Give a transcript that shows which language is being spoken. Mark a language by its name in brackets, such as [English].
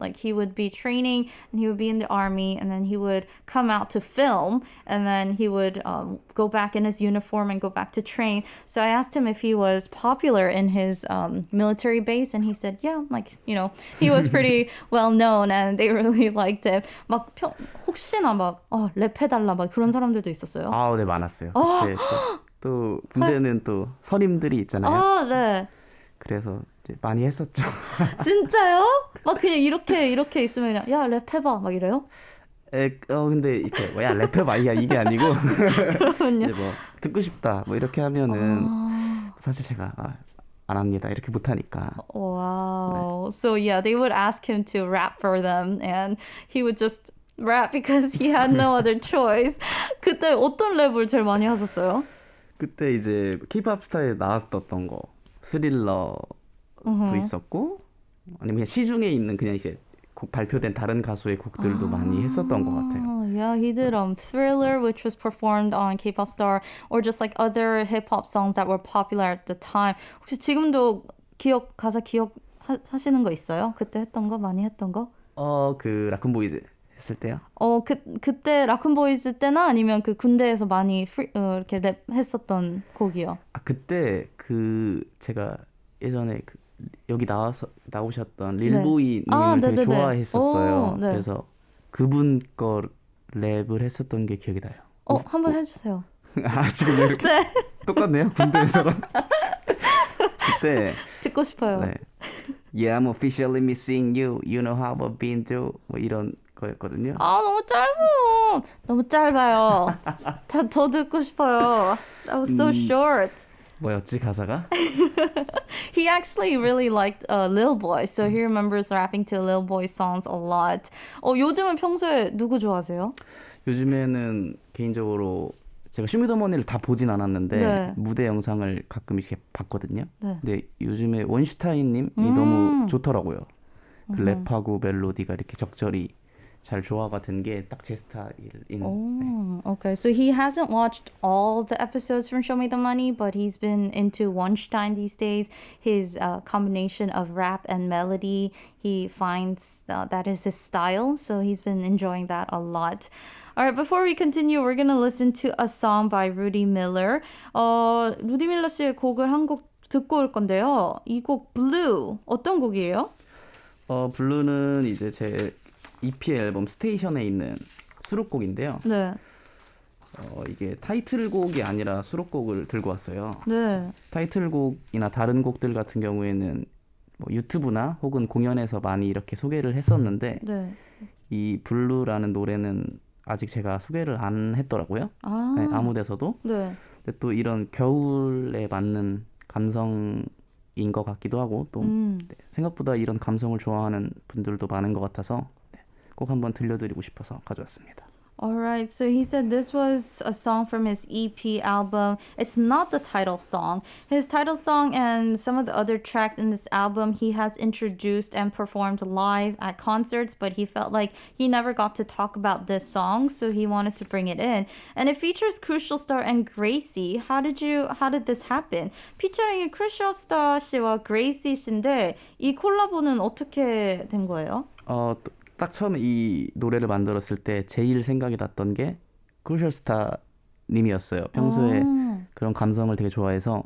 [English] Like he would be training and he would be in the army, and then he would come out to film, and then he would go back in his uniform and go back to train. So I asked him if he was popular in his military base, and he said, yeah, like, you know, he was pretty well known and they really liked him. [Korean] 막 혹시나 막 랩해달라 막 그런 사람들도 있었어요? 네, 많았어요. 그때 또 군대는 또 선임들이 있잖아요. 네. 그래서 이제 많이 했었죠. 진짜요? 막 그냥 이렇게 있으면 그냥 야 랩해봐 막 이래요? 근데 이렇게 야 랩해봐 이게 아니고 그러면요? 이제 뭐 듣고 싶다 뭐 이렇게 하면은 사실 제가 안 합니다 이렇게 못하니까. [English] Wow. So yeah, they would ask him to rap for them, and he would just rap because he had no other choice. [Korean] 그때 어떤 랩을 제일 많이 하셨어요? 그때 이제 K-pop 스타에 나왔었던 거 스릴러도 있었고 아니면 그냥 시중에 있는 그냥 이제 곡 발표된 다른 가수의 곡들도 많이 했었던 것 같아요. [English] Yeah, he did Thriller, which was performed on K-pop Star, or just like other hip-hop songs that were popular at the time. [Korean] 혹시 지금도 가사 기억하시는 거 있어요? 그때 했던 거, 많이 했던 거? 그 라쿤보이즈 했을 때요? 그때 라쿤보이즈 때나 아니면 그 군대에서 많이 이렇게 랩 했었던 곡이요? 그때 제가 예전에 여기 나오셨던 릴보이님을 되게 좋아했었어요. 그래서 그분 거 랩을 했었던 게 기억이 나요. 한번 해주세요. 지금 이렇게 똑같네요. 군대에서랑. 그때 듣고 싶어요. 네. [English] Yeah, I'm officially missing you. You know how I've been through. [Korean] 뭐 이런 거였거든요. 아, 너무 짧아요. 너무 짧아요. 더 듣고 싶어요. [English] That was so short. [Korean] 뭐였지 가사가? [English] He actually really liked Lil Boy, so he remembers rapping to Lil Boy songs a lot. [Korean] 요즘은 평소에 누구 좋아하세요? 요즘에는 개인적으로 제가 쇼미더머니를 다 보진 않았는데 네. 무대 영상을 가끔 이렇게 봤거든요. 네. 근데 요즘에 원슈타인님이 너무 좋더라고요. 그 랩하고 멜로디가 이렇게 적절히 잘 조화가 된 게 딱 제 스타일인. [English] Okay. So he hasn't watched all the episodes from Show Me the Money, but he's been into Weinstein these days. His combination of rap and melody, he finds that is his style. So he's been enjoying that a lot. All right, before we continue, we're going to listen to a song by Ruddie Miller. [Korean] 루디밀러 씨의 곡을 한 곡 듣고 올 건데요. 이 곡 Blue, 어떤 곡이에요? 블루는 이제 제 EP 앨범 스테이션에 있는 수록곡인데요. 네. 이게 타이틀곡이 아니라 수록곡을 들고 왔어요. 네. 타이틀곡이나 다른 곡들 같은 경우에는 뭐 유튜브나 혹은 공연에서 많이 이렇게 소개를 했었는데 네. 이 블루라는 노래는 아직 제가 소개를 안 했더라고요. 네, 아무 데서도. 네. 근데 또 이런 겨울에 맞는 감성인 것 같기도 하고 또 네, 생각보다 이런 감성을 좋아하는 분들도 많은 것 같아서 꼭 한번 들려드리고 싶어서 가져왔습니다. [English] Alright, so he said this was a song from his EP album. It's not the title song. His title song and some of the other tracks in this album he has introduced and performed live at concerts, but he felt like he never got to talk about this song, so he wanted to bring it in. And it features Crucial Star and Gracie. How did this happen? [Korean] 피처링이 Crucial Star 씨와 Gracie 씨인데 이 콜라보는 어떻게 된 거예요? 딱 처음에 이 노래를 만들었을 때 제일 생각이 났던 게 크루셜스타 님이었어요. 평소에 그런 감성을 되게 좋아해서